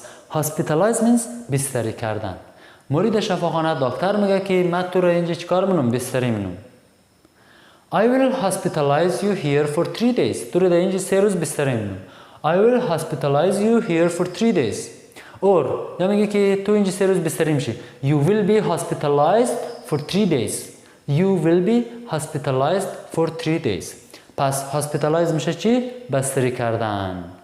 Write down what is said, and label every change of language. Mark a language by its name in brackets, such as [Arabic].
[English] Hospitalize means بستری کردن. [Persian] مورد شفاخانه دکتر میگه که من تو رو اینجا چیکار منم؟ بستری منم. [English] I will hospitalize you here for 3 days. [Persian] تو رو در اینجا 3 روز بستری منم. [English] I will hospitalize you here for 3 days. [Persian] Or یا میگه که تو اینجا 3 روز بستری میشی. [English] You will be hospitalized for 3 days. You will be hospitalized for 3 days. [Persian] پس hospitalize میشه چی؟ بستری کردن.